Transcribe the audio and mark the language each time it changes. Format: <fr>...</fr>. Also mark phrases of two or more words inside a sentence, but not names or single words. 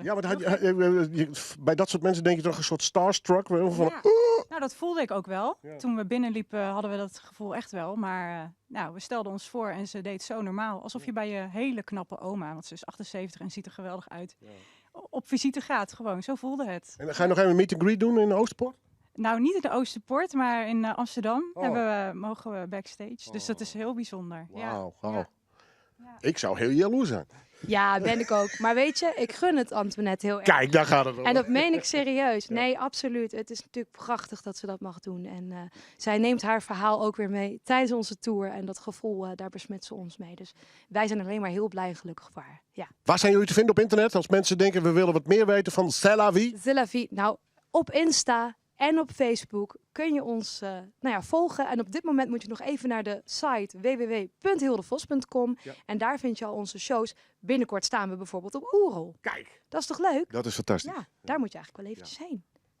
<nl>Ja, maar bij dat soort mensen denk je toch een soort starstruck? Van, Ja. Nou, dat voelde ik ook wel. Ja. Toen we binnenliepen hadden we dat gevoel echt wel. Maar nou, we stelden ons voor en ze deed zo normaal. Alsof je bij je hele knappe oma, want ze is 78 en ziet er geweldig uit, op visite gaat. Gewoon, zo voelde het. En ga je nog even een</nl> <en>meet and greet</en> <nl>doen in Oosterpoort? Nou, niet in de Oosterpoort, maar in Amsterdam mogen we backstage. Dus dat is heel bijzonder. Wauw. Ja. Wow. Ja. Ik zou heel jaloers zijn. Ja, ben ik ook. Maar weet je, ik gun het Antoinette heel erg. Kijk, daar gaat het om. En dat meen ik serieus. Nee, absoluut. Het is natuurlijk prachtig dat ze dat mag doen. En zij neemt haar verhaal ook weer mee tijdens onze tour. En dat gevoel, daar besmet ze ons mee. Dus wij zijn alleen maar heel blij en gelukkig voor haar. Ja. Waar zijn jullie te vinden op internet? Als mensen denken, we willen wat meer weten van C'est la vie. C'est la vie. Nou, op Insta en op Facebook kun je ons volgen. En op dit moment moet je nog even naar de site www.hildevos.com. Ja. En daar vind je al onze shows. Binnenkort staan we bijvoorbeeld op Oerol. Kijk. Dat is toch leuk? Dat is fantastisch. Ja, daar moet je eigenlijk wel eventjes heen.</nl>